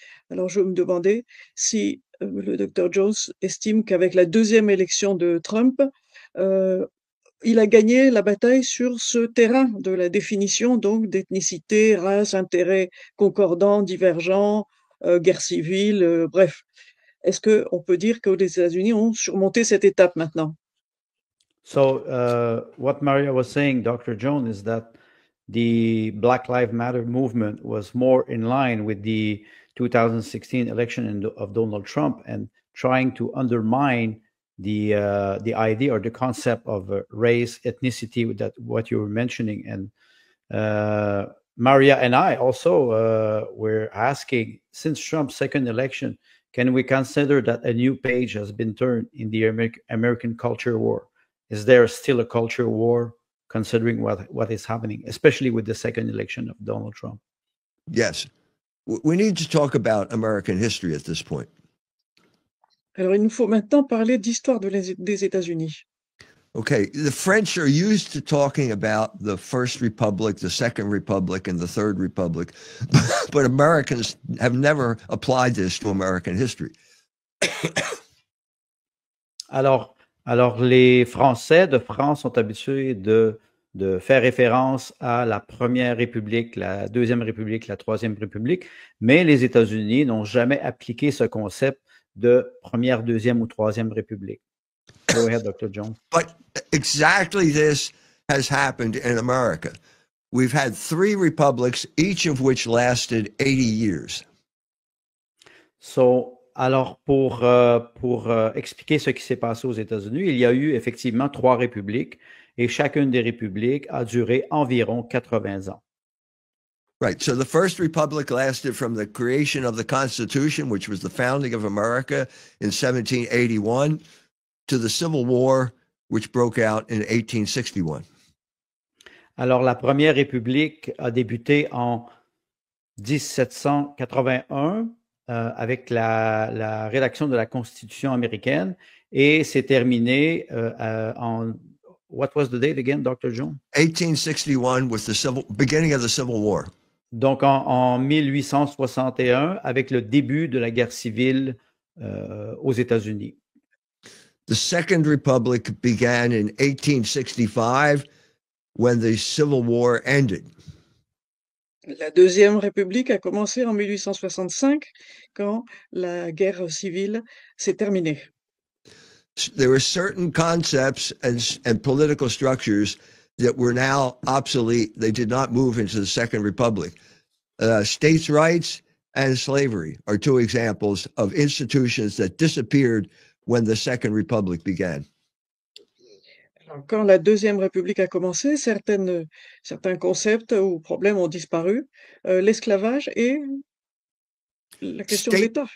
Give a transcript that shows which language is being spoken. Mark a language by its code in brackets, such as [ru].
[fr] Alors je me demandais si le Dr. Jones estime qu'avec la deuxième élection de Trump, il a gagné la bataille sur ce terrain de la définition donc d'ethnicité, race, intérêts concordants, divergents, guerre civile, bref. Est-ce qu'on peut dire que les États-Unis ont surmonté cette étape maintenant? [en] So, what Maria was saying, Dr. Jones, is that the Black Lives Matter movement was more in line with the 2016 election of Donald Trump and trying to undermine the idea or the concept of race, ethnicity, that what you were mentioning. And Maria and I also were asking, since Trump's second election, can we consider that a new page has been turned in the American culture war? Is there still a culture war considering what is happening, especially with the second election of Donald Trump? Yes. We need to talk about American history at this point. [fr] Alors, il nous faut maintenant parler d'histoire des États-Unis. [en] Okay, the French are used to talking about the First Republic, the Second Republic, and the Third Republic, but Americans have never applied this to American history. [fr] Alors, les Français de France sont habitués de faire référence à la Première République, la Deuxième République, la Troisième République, mais les États-Unis n'ont jamais appliqué ce concept de Première, Deuxième ou Troisième République. [en] Go ahead, Dr. Jones. But exactly this has happened in America. We've had 3 republics, each of which lasted 80 years. [fr] Alors, pour expliquer ce qui s'est passé aux États-Unis, il y a eu effectivement 3 républiques et chacune des républiques a duré environ 80 ans. [en] Right. So the First Republic lasted from the creation of the Constitution, which was the founding of America in 1781, to the Civil War, which broke out in 1861. [fr] Alors, la Première République a débuté en 1781 avec la rédaction de la Constitution américaine et c'est terminé en [en] what was the date again, Dr. Jones? 1861 was the beginning of the Civil War. [fr] Donc en 1861 avec le début de la guerre civile aux États-Unis. [en] The Second Republic began in 1865 when the Civil War ended. La Deuxième République a commencé en 1865 quand la guerre civile s'est terminée. There were certain concepts and political structures that were now obsolete. They did not move into the Second Republic. States' rights and slavery are two examples of institutions that disappeared when the Second Republic began. [fr] Alors, quand la Deuxième République a commencé, certains concepts ou problèmes ont disparu. L'esclavage et la question de l'État.